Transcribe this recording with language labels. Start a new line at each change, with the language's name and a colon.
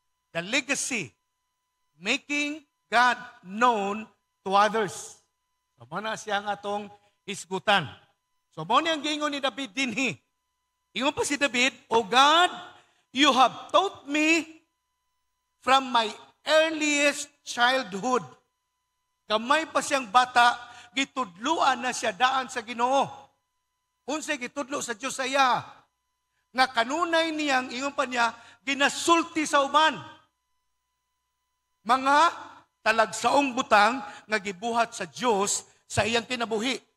English: The legacy, making God known to others.
Cebuano: So, muna siya nga itong isgutan. So, muna ang gingon ni David dinhi. Ingon pa si David,
English: O God, you have taught me from my earliest childhood.
Cebuano: Kamay pa siyang bata, gitudluan na siya daan sa Ginoo. Unsay gitudlo sa Diyos sa iya. Nga kanunay niyang, ingon pa niya, ginasulti sa uban. Mga talagsaong butang nga gibuhat sa Dios sa iyang kinabuhi.